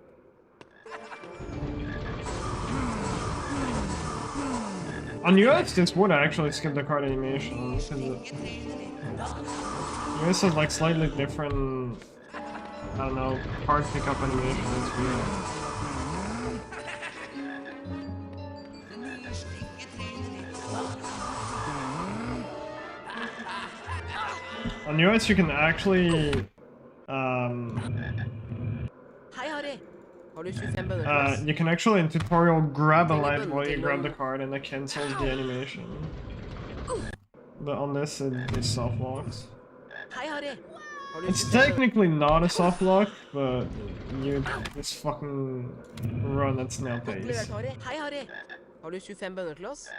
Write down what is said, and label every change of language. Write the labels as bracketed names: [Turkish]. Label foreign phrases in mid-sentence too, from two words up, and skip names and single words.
[English] On US, this would actually skip the card animation, because US has like slightly different I don't know, card pickup animation is weird. On US you can actually [Norwegian] Hei, Harry. Har du 25 bønner til oss? [English] you can actually in tutorial grab a [Norwegian] Trenger [English] light [Norwegian] bønnen [English] while you [Norwegian] til [English] grab the [Norwegian] noen- [English] card and it cancels the animation. But on this it soft locks. [Norwegian] Hei, Harry. Har du [English] It's [Norwegian] 25 bønner? [English] technically not a soft lock, but you this fucking run at snail [Norwegian] Godt levert, [English] pace. [Norwegian] Harry. Hei, Harry. Har du 25 bønner til oss?